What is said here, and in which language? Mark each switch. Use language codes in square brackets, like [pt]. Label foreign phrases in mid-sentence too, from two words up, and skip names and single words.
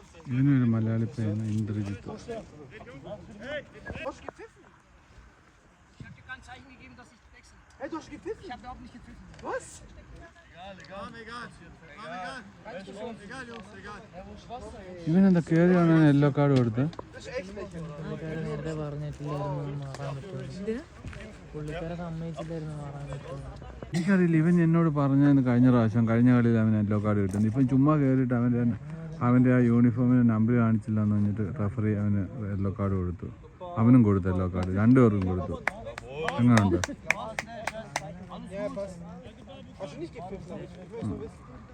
[ml] ഇവനൊരു മലയാളി പയ്യന ഇന്ദ്രജിത്ത്. [de] Hey, du hast gepfiffen? Ich hab überhaupt nicht gepfiffen. Was? Egal, Jungs, egal. [ml] ഇവനെന്താ കയറിയാണ് [en] yellow card [ml] കൊടുത്ത്? [de] Das ist echt nicht. [ml] നേരത്തെ പറഞ്ഞിട്ടില്ലായിരുന്നു മാറാൻ പറ്റുമോ, പുള്ളിക്കാരെ സമ്മതിച്ചില്ലായിരുന്നു മാറാൻ പറ്റുമോ. എനിക്കറിയില്ല, ഇവൻ എന്നോട് പറഞ്ഞതിന് കഴിഞ്ഞ കളിയിൽ അവൻ [en] yellow card [ml] കിട്ടുന്നു. ഇപ്പം ചുമ്മാ കയറിയിട്ട് അവൻ്റെ ആ യൂണിഫോമിന് നമ്പർ കാണിച്ചില്ല എന്ന് പറഞ്ഞിട്ട് റഫറി അവന് [en] yellow card [ml] കൊടുത്തു. അവനും കൊടുത്തു [en] yellow card, [ml] രണ്ടുപേർക്കും കൊടുത്തു. എങ്ങനെയുണ്ട്? [de] Hast du nicht gepfiffen? Ich will nur wissen.